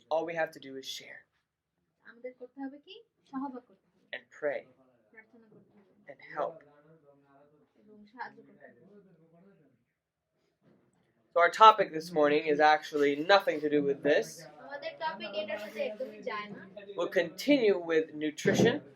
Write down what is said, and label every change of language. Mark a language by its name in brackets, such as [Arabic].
[English] All we have to do is share. [Bangla] আমাদের করতে হবে কি? সহবাগ করতে হবে। [English] And pray. [Bangla] প্রার্থনা করতে হবে। [English] And help. [Bangla] এবং সাহায্য করতে হবে। [English] So our topic this morning is actually nothing to do with this. [Bangla] আমাদের টপিক এটার সাথে একদমই যায় না। [English] We'll continue with nutrition.